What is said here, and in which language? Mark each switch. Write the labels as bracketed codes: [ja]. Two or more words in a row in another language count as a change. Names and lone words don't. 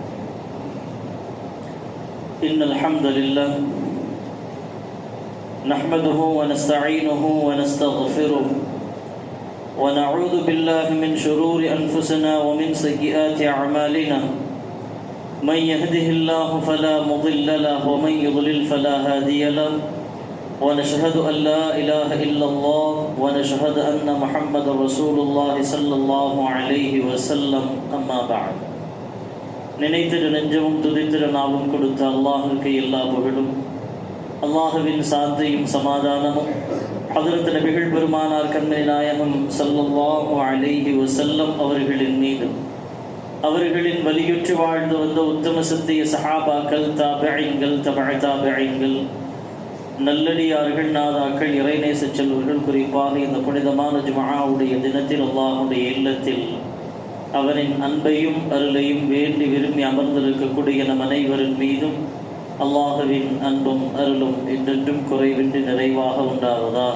[ar] إن الحمد لله نحمده ونستعينه ونستغفره ونعوذ بالله من شرور أنفسنا ومن سيئات أعمالنا من يهده الله فلا مضل له ومن يضلل فلا هادي له ونشهد أن لا إله إلا الله ونشهد أن محمد رسول الله صلى الله عليه وسلم. أما بعد [ta] நினைத்திரு நெஞ்சமும் துதித்திரு நாவும் கொடுத்த அல்லாஹ்வுக்கு எல்லா புகழும் அல்லாஹுவின் சாந்தியும் சமாதானமும் ஹதரத் நபிகள் பெருமானார் கண்மணி நாயகம் [ar] صلى الله عليه وسلم [ta] அவர்களின் மீதும் அவர்களின் வலியுற்று வாழ்ந்து வந்த உத்தம சத்திய சஹாபாக்கள், தாபிஈன்கள், தபஅ தாபிஈன்கள், நல்லடியார்கள், நாதாக்கள், இறைநேச செல்வர்கள், குறிப்பாக இந்த புனிதமான ஜும்ஆவுடைய தினத்தில் அல்லாஹ்வுடைய இல்லத்தில் அவரின் அன்பையும் அருளையும் வேண்டி விரும்பி அமர்ந்திருக்கக்கூடிய நம் அனைவரின் மீதும் அல்லாஹுவின் அன்பும் அருளும் என்றென்றும் குறைவின்றி நிறைவாக உண்டாவதாக.